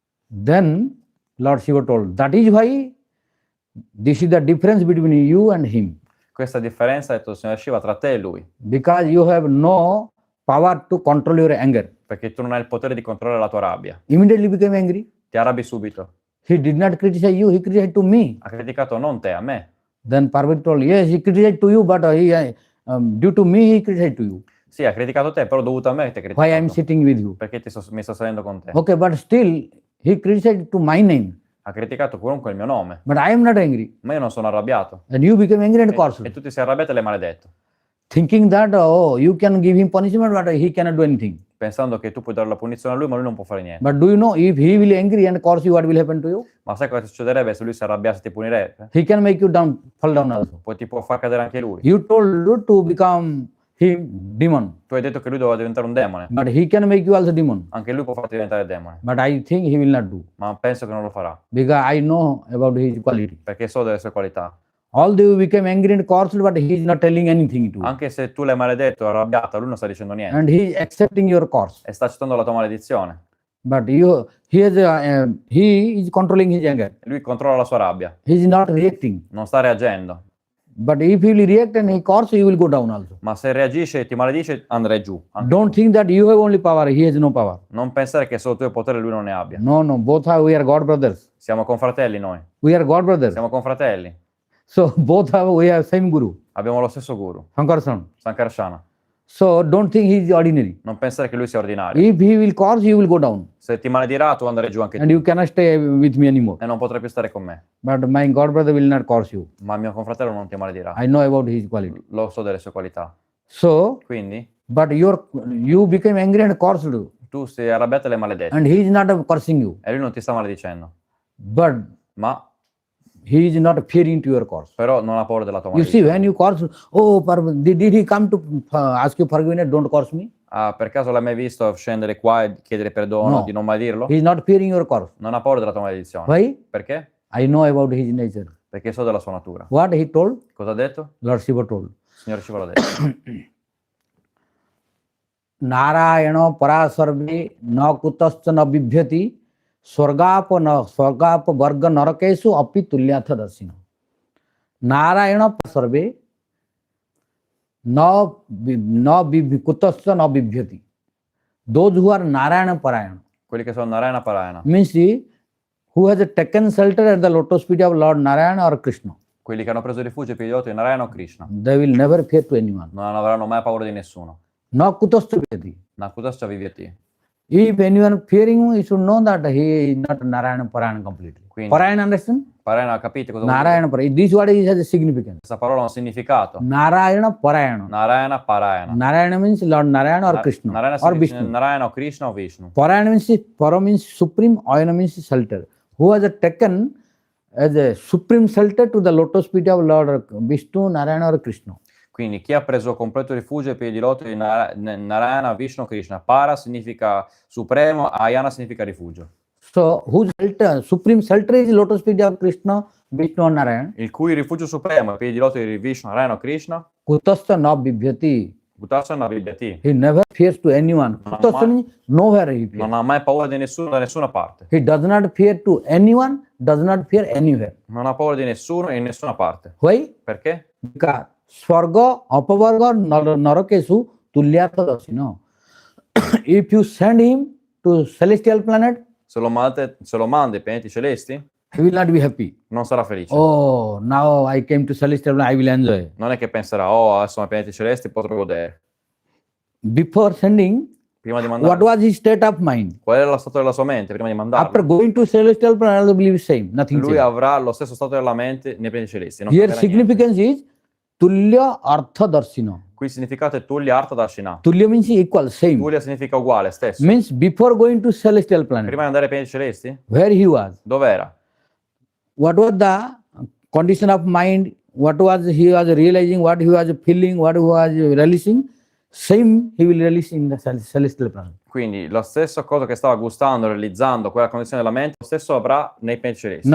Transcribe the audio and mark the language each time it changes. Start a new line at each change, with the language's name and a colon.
English: Then Lord Shiva told, that is why this is the difference between you and him.
Italian: Questa differenza, ha detto il signor Shiva, tra te e lui.
English: Because you have no power to control your anger.
Italian: Perché tu non hai il potere di controllare la tua rabbia.
English: Immediately became angry.
Italian: Ti arrabbi subito.
English: He did not criticize you, he criticized to me.
Italian: Ha criticato non te, a me.
English: Then Parvati told, yes, he criticized to you, but due to me he criticized to you.
Italian: Sì, ha criticato te, però dovuto a me ti ha
English: Why I am
Italian: criticato.
English: sitting with you?
Italian: Perché mi sto salendo con te.
English: Okay, but still he criticized to my name.
Italian: Ha criticato comunque il mio nome.
English: But I am not angry.
Italian: Ma io non sono arrabbiato.
English: And you became angry and cursed.
Italian: E tu ti sei arrabbiato e l'hai maledetto.
English: Thinking that, oh, you can give him punishment, but he cannot do anything.
Italian: Pensando che tu puoi dare la punizione a lui, ma lui non può fare niente.
English: But do you know, if he will angry and curse you, what will happen to you?
Italian: Ma sai cosa succederebbe se lui si arrabbiasse e ti punirebbe?
English: He can make you down, fall down also.
Italian: Poi ti può far cadere anche lui.
English: You told you to become him demon,
Italian: Tu hai detto che lui doveva diventare un demone.
English: but he can make you also demon.
Italian: Anche lui può farti diventare demone.
English: But I think he will not do,
Italian: Ma penso che non lo farà.
English: because I know about his quality.
Italian: Perché so delle sue qualità.
English: Although you became angry and cursed, but he is not telling anything to you.
Italian: Anche se tu l'hai maledetto, arrabbiato, lui non sta dicendo niente.
English: And he is accepting your curse.
Italian: E sta accettando la tua maledizione.
English: But he is controlling his anger.
Italian: Lui controlla la sua rabbia.
English: He is not reacting.
Italian: Non sta reagendo.
English: But if he will react and he curse, you will go down also.
Italian: Ma se reagisce e ti maledice, andrai giù. Anche
English: Don't think that you have only power, he has no power.
Italian: Non pensare che solo tu hai potere e lui non ne abbia.
English: No, both we are God brothers.
Italian: Siamo confratelli noi.
English: We are God brothers.
Italian: Siamo confratelli.
English: So we have same guru,
Italian: Abbiamo lo stesso guru,
English: Sankarsan.
Italian: Sankarsana.
English: So don't think he is ordinary.
Italian: Non pensare che lui sia ordinario.
English: If he will curse, you will go down.
Italian: Se ti maledirà, tu andrai giù anche
English: And
Italian: tu.
English: you cannot stay with me anymore.
Italian: E non potrai più stare con me.
English: But my God brother will not curse you.
Italian: Ma il mio confratello non ti maledirà.
English: I know about his quality.
Italian: Lo so delle sue qualità.
English: So,
Italian: Quindi,
English: but you became angry and cursed,
Italian: tu sei arrabbiato e l'hai maledetto.
English: and he is not cursing you.
Italian: E lui non ti sta maledicendo.
English: But
Italian: Ma,
English: he is not fearing to your curse.
Italian: però, non ha paura della tua
English: You see,
Italian: maledizione.
English: when you curse, oh, did he come to ask you forgiveness? Don't curse me.
Italian: Ah, per caso l'hai mai visto scendere qua e chiedere perdono,
English: No.
Italian: di non maledirlo?
English: He is not fearing your curse.
Italian: Non ha paura della tua maledizione.
English: Why?
Italian: Perché?
English: I know about his nature.
Italian: Perché so della sua natura.
English: What he told,
Italian: Cosa ha detto?
English: Lord Shiva told.
Italian: Il Signore Shiva l'ha detto.
Sanskrit: Narayana parasarve na kutascha na bibhyati swargapa varga narakesu api tulyatha dasina. Narayana sarve na kutasya na bibhyati.
English: Those who are Narayana parayana.
Italian: Quelli che sono Narayana Parayana.
English: Means who has taken shelter at the lotus feet of Lord Narayana or Krishna.
Italian: Quelli che hanno preso rifugio ai piedi di Narayana o Krishna.
English: They will never fear to anyone.
Italian: Non avranno mai paura di nessuno.
Sanskrit: Na kutasya bibhyati. Nakutascha viveti.
English: If anyone fearing him, you should know that he is not Narayana Parayana completely.
Italian: Quindi,
English: Parayana, understand?
Italian: Parayana, capite cosa vuol dire?
English: Narayana Parayana. This word has a significance.
Italian: Questa parola ha un significato.
English: Narayana Parayana.
Italian: Narayana Parayana.
English: Narayana means Lord Narayana or Krishna
Italian: Narayana
English: or
Italian: si dice
English: Vishnu.
Italian: Narayana o Krishna o Vishnu.
English: Parayana means Para means supreme, Ayana means shelter. Who has taken as a supreme shelter to the lotus feet of Lord Vishnu, Narayana or Krishna.
Italian: Quindi chi ha preso completo rifugio ai piedi di loto di Narayana, Vishnu, Krishna. Para significa supremo, Ayana significa rifugio.
English: So whose shelter, supreme shelter is lotus feet of Krishna, Vishnu and Narayana.
Italian: Il cui rifugio supremo ai piedi di loto di Vishnu, Narayana o Krishna.
Sanskrit: Kutasya na bibhyati. Kutasana Vidyati.
English: He never fears to anyone.
Sanskrit: Kutasya
English: means nowhere he fears.
Italian: Non ha mai paura di nessuno da nessuna parte.
English: He does not fear to anyone, does not fear anywhere.
Italian: Non ha paura di nessuno in nessuna parte.
English: Why?
Italian: Perché?
Sanskrit: Because Swarga, Apavarga, Narakesu, Tulyartha Dasino.
English: If you send him to celestial planet,
Italian: Se lo manda ai pianeti celesti,
English: he will not be happy.
Italian: non sarà felice.
English: Oh, now I came to celestial planet, I will enjoy.
Italian: Non è che penserà, oh, adesso sono ai pianeti celesti, potrò godere.
English: Before sending,
Italian: Prima di
English: what
Italian: mandare,
English: was his state of mind?
Italian: qual era lo stato della sua mente prima di mandarlo?
English: After going to celestial planet, I believe same, nothing
Italian: Lui
English: changed.
Italian: avrà lo stesso stato della mente nei pianeti celesti. Non
English: Here
Italian: cambierà niente.
English: significance is Tulya Artha Darsina.
Italian: Qui il significato è Tulya Artha Darshina.
English: Tulya means equal, same.
Italian: Tulya significa uguale, stesso.
English: Means before going to celestial planet,
Italian: Prima di andare ai pianeti celesti,
English: where he was,
Italian: dov'era?
English: what was the condition of mind, what was he was realizing, what he was feeling, what he was releasing, same he will release in the celestial planet.
Italian: Quindi la stessa cosa che stava gustando, realizzando, quella condizione della mente, lo stesso avrà nei pianeti celesti.